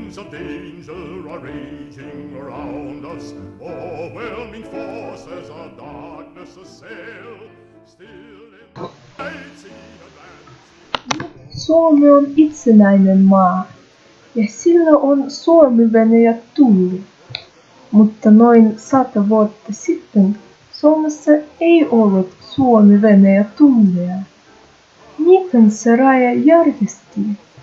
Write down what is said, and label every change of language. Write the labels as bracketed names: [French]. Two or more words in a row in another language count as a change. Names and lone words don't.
[English] danger are raging around us. Overwhelming forces of darkness assail. Still in the night sea advancing. [Finnish] Suomi on itsenäinen maa ja sillä on Suomi-venäjä tulli. Mutta noin 100 vuotta sitten Suomessa ei ollut Suomi-venäjä tulleja. Miten se raja järjestettiin?